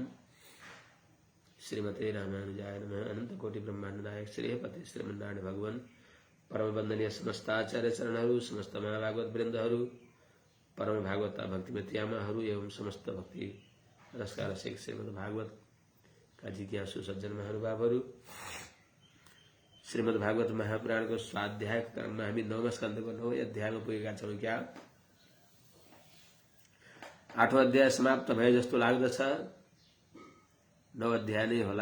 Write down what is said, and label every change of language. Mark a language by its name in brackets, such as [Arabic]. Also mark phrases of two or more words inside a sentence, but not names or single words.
[Sanskrit] श्रीमते रामानुजाय नमः। [Nepali] अनंत कोटि ब्रह्मांड नायक श्रीपति श्रीमन्नारायण भगवान परम वंदनीय समस्ताचार्य चरणहरू समस्त महाभागवत वृन्दहरू परम भागवता भक्तिमत्यामाहरू एवं समस्त भक्ति रसकार रसिक श्रीमद् भागवत का जिज्ञासु सज्जन महानुभावहरू श्रीमद् भागवत महापुराण को स्वाध्याय क्रममा हामी 9औं स्कन्धको 9औं अध्यायमा पुगेका छौं। क्या 8औं अध्याय समाप्त भए जस्तो लाग्दछ। 9 अध्याय नै होला।